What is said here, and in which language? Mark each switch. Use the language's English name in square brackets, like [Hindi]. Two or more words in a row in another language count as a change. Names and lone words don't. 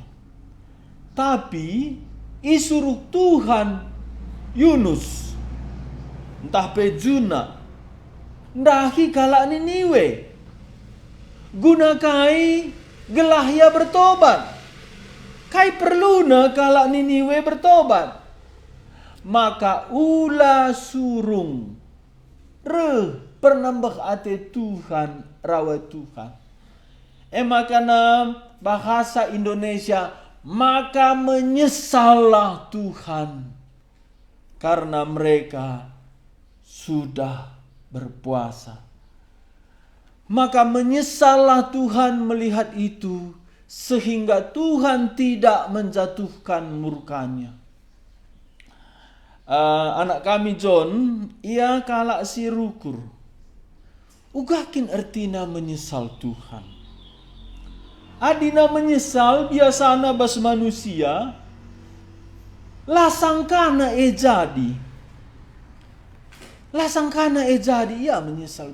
[Batak Karo] Tapi isuruh Tuhan Yunus entah pejuna ndahi kala Niniwe gunakai gelahya bertobat. Kai perluna kala Niniwe bertobat. Maka ula surung pernambah ate Tuhan rawat Tuhan. [Indonesian] Makana bahasa Indonesia, maka menyesallah Tuhan karena mereka sudah berpuasa. Maka menyesallah Tuhan melihat itu, sehingga Tuhan tidak menjatuhkan murkanya. [Batak Karo] Anak kami John, ia kalak si rukur. Ugakin artina menyesal Tuhan. Adina menyesal biasana bas manusia, lasangkana jadi. Lasangkana jadi, ia menyesal.